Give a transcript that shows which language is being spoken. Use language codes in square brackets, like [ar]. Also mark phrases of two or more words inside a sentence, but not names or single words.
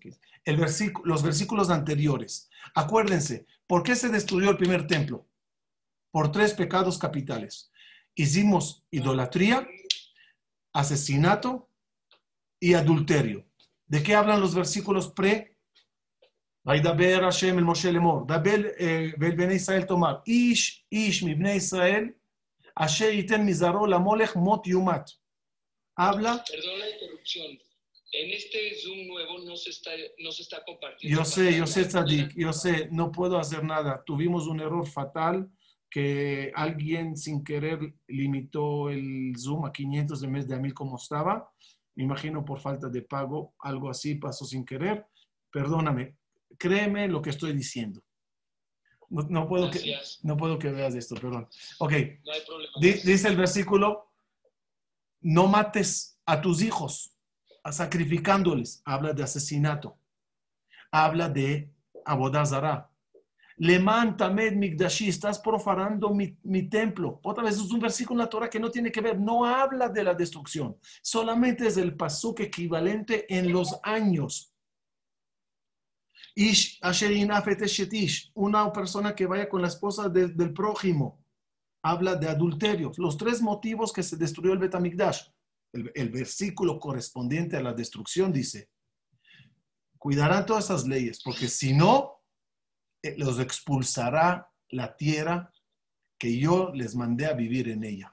[es] Los versículos anteriores. Acuérdense, ¿por qué se destruyó el primer templo? Por 3 pecados capitales. Hicimos idolatría, asesinato y adulterio. ¿De qué hablan los versículos pre? [he] וידבר השם אל משה לאמור, דבר ואל בני ישראל תאמר, איש איש מבני ישראל אשר ייתן מזרעו למולך מות יומת. [es] Habla. Perdón la interrupción. En este Zoom nuevo no se está compartiendo. Yo sé, Tzadik, yo sé, no puedo hacer nada. Tuvimos un error fatal que alguien sin querer limitó el Zoom a 500 en vez de a 1000 como estaba. Me imagino por falta de pago, algo así pasó sin querer. Perdóname, créeme lo que estoy diciendo. No puedo que veas esto, perdón. Ok, no hay problema. Dice el versículo, no mates a tus hijos sacrificándoles. Habla de asesinato. Habla de [he] עבודה זרה. למען טמא מקדשי, [es] estás profanando mi templo. Otra vez es un versículo en la Torah que no tiene que ver, no habla de la destrucción. Solamente es el pasuk equivalente en los años. [he] איש אשר ינאף אשת איש, [es] una persona que vaya con la esposa del prójimo. Habla de adulterio. Los 3 motivos que se destruyó el Betamigdash. El versículo correspondiente a la destrucción dice, cuidarán todas esas leyes, porque si no, los expulsará la tierra que yo les mandé a vivir en ella.